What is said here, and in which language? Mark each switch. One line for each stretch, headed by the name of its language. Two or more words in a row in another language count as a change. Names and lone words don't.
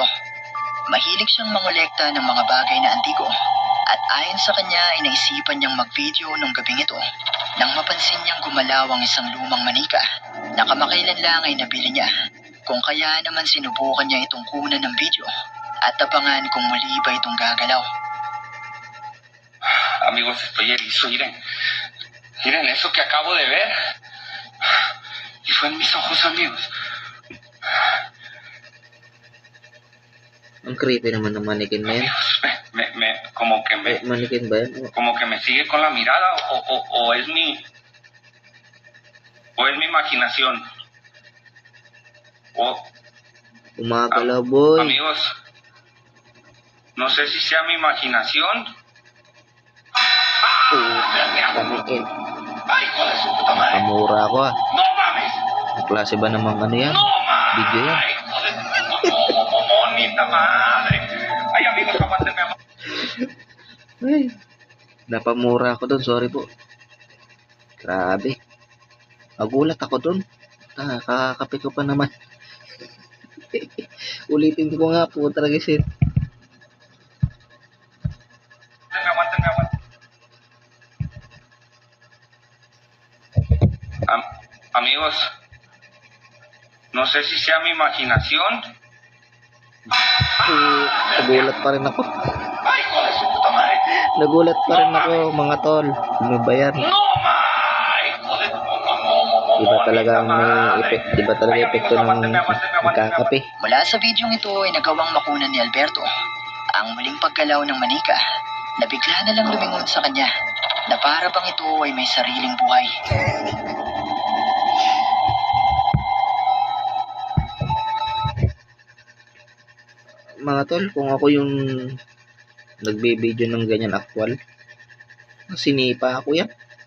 Filipino: Mahilig siyang mangolekta ng mga bagay na antigo at ayon sa kanya ay naisipan niyang mag-video nung gabing ito nang mapansin niyang gumalaw ang isang lumang manika na kamakailan lang ay nabili niya. Kung kaya naman sinubukan niya itong kunan ng video at tabangan kung muli ba itong gagalaw.
Spanish: Amigos, estoy erizo, miren. Miren eso que acabo de ver. Y fue en mis ojos, amigos.
Filipino: Ang creepy naman ng mannequin na yan.
Spanish: Amigos, como que me,
Filipino: Mannequin ba yan?
Spanish: como que me sigue con la mirada o es mi imaginación.
Filipino: Umakala, boy.
Spanish: Amigos, no sé si sea mi imaginación. Mannequin. Ay, hijo de su puta madre.
Filipino: Pamura ako ah.
Spanish: No mames.
Filipino: Ang klase ba namang ano yan?
Spanish: No mames.
Filipino: Video yan.
Spanish: Hijo de su bonita madre. Ay, amigos, aguántenme.
Filipino: Ay. Napamura ako doon. Sorry po. Grabe. Nagulat ako doon. Kakakape ko pa naman. Ulitin ko nga po talaga shit.
Spanish: Aguántenme. Amigos, no sé si sea mi imaginación.
Filipino: Nagulat pa rin ako.
Spanish: Ay, hijo de su puta madre.
Filipino: Nagulat pa rin ako, mga tol. Ano ba yan?
Spanish: No mames. Hijo de su
Filipino: Iba talaga ang iba talaga epekto ng magkakape. Mula sa bidyong ito ay nagawang makunan ni Alberto ang muling paggalaw ng manika na bigla na lang lumingon sa kanya na para bang ito ay may sariling buhay. Mga tol, kung ako yung nagbe-video ng ganyan actual, sinipa ako yan.